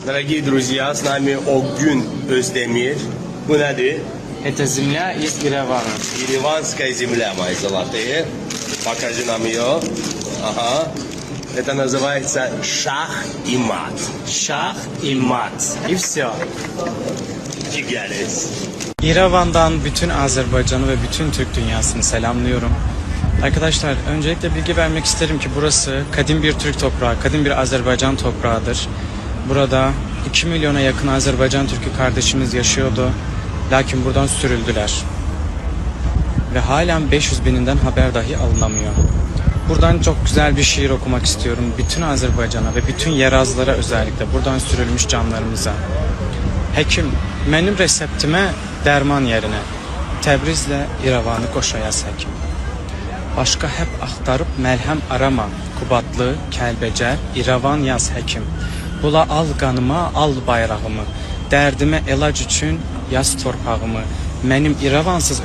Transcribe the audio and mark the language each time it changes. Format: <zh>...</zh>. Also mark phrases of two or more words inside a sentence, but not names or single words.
<ru>Дорогие друзья, с нами Огюн Özdemir.</ru> <tr>Bu nedir?</tr> <ru>Это земля из Еревана. Ереванская земля, мои золотые. Покажи нам ее. Ага. Это называется шах и мат. Шах и мат. И все. Tigeriz.</ru> <tr>İrevan'dan bütün Azerbaycan'ı ve bütün Türk dünyasını selamlıyorum. Arkadaşlar öncelikle bilgi vermek isterim ki burası kadim bir Türk toprağı, kadim bir Azerbaycan toprağıdır. Burada 2 milyona yakın Azerbaycan Türk'ü kardeşimiz yaşıyordu. Lakin buradan sürüldüler. Ve halen 500 bininden haber dahi alınamıyor. Buradan çok güzel bir şiir okumak istiyorum. Bütün Azerbaycan'a ve bütün yerazlara özellikle buradan sürülmüş canlarımıza.</tr> <az>Hekim, benim reseptime derman yerine Təbrizlə İrəvanı qoşayas həkim. Başqa hep axtarıb məlhəm arama. Kubatlı, Kəlbəcər, İrəvan yaz həkim. Bula al qanıma, al bayrağımı. Dərdimə elac üçün yaz torpağımı. Mənim İrəvansız ötən çağımı.</az>